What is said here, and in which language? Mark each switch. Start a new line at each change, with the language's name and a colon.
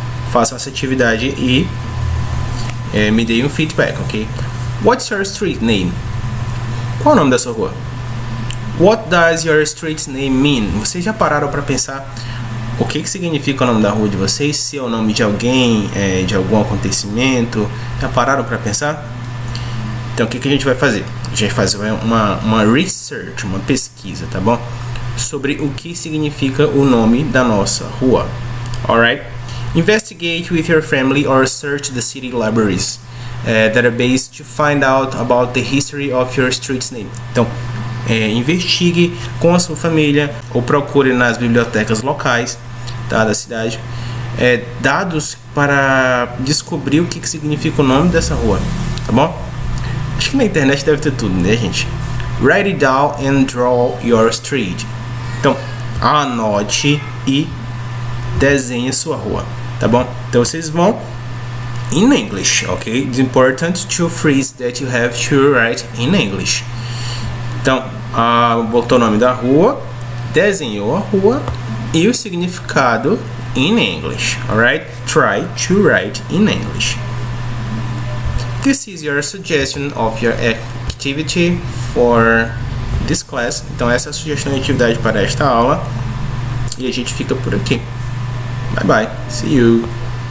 Portuguese: Faça essa atividade e me dê um feedback, ok?
English: What's your street name?
Portuguese: Qual é o nome da sua rua?
English: What does your street name mean?
Portuguese: Vocês já pararam para pensar o que significa o nome da rua de vocês? Se é o nome de alguém, de algum acontecimento? Já pararam para pensar? Então, o que a gente vai fazer? A gente vai fazer uma research, uma pesquisa, tá bom? Sobre o que significa o nome da nossa rua.
English: Alright? Investigate with your family or search the city libraries database to find out about the history of your street's name.
Portuguese: Então, investigue com a sua família ou procure nas bibliotecas locais, tá, da cidade, dados para descobrir o que significa o nome dessa rua, tá bom? Acho que na internet deve ter tudo, né, gente?
English: Write it down and draw your street.
Portuguese: Então, anote e desenhe sua rua, tá bom? Então vocês vão
English: in English, ok? It's important to phrase that you have to write in English.
Portuguese: Então, botou o nome da rua, desenhou a rua e o significado
English: in English, alright? Try to write in English. This is your suggestion of your activity for this class.
Portuguese: Então, essa é a sugestão de atividade para esta aula. E a gente fica por aqui.
English: Bye bye. See you.